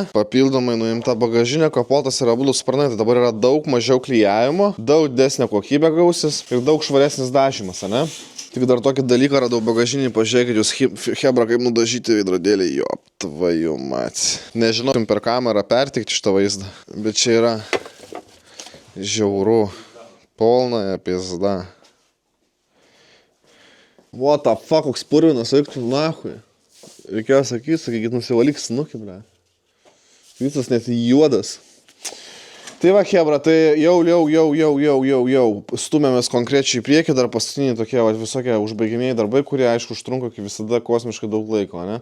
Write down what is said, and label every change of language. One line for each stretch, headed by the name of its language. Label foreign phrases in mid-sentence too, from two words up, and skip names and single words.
Lithuanian: Papildomai nuimta bagažinė, kapotas ir abudu sparnai. Tai dabar yra daug mažiau klijavimo, daug didesnė kokybė gausis ir daug švaresnis dažymas, ne? Tik dar tokį dalyką radau bagažinį, pažiūrėkit jūs chebra kaip nudažyti veidrodėlį,
Russian: ёп, твою мать.
Lithuanian: Nežinau, per kamerą pertikti šitą vaizdą, bet čia yra žiauru,
Russian: полная пизда.
English: What the fuck,
Lithuanian: koks purvinas, eiktų nahui. Reikėjo sakykit, nusivalyk snukį, ble. Visas net juodas. Tai va, chebra, tai jau stumėmės konkrečiai į priekį, dar paskutiniai tokie visokie užbaigimieji darbai, kurie, aišku, užtrunka kaip visada kosmiškai daug laiko, ne?